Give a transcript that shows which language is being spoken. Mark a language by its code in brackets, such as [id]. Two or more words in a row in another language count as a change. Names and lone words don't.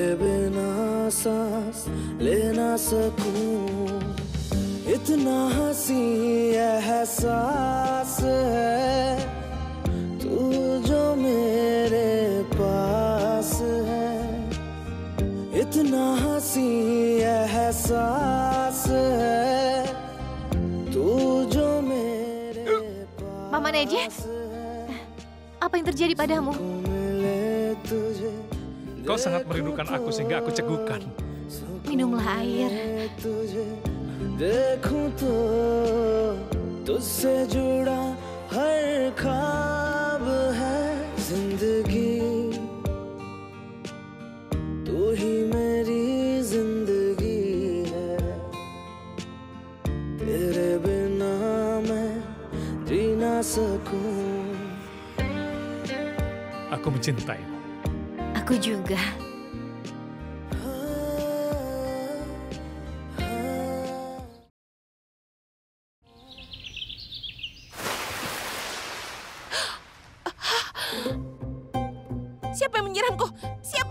[hi] बिना सांस ले ना सकूं इतना हंसी एहसास है तू जो मेरे पास है इतना हंसी एहसास है तू जो मेरे पास [id] Paman Eje, apa yang terjadi padamu? [hi] मिले तुझे [id] Kau sangat merindukan aku sehingga aku cegukan. Minumlah air. [hi] तुझे देखूं तो तुझसे जुड़ा हर ख्वाब है जिंदगी तू ही मेरी जिंदगी है तेरे बिना मैं जी ना सकूं [id] Aku mencintaimu. Aku juga. Siapa yang menyiramku? Siapa?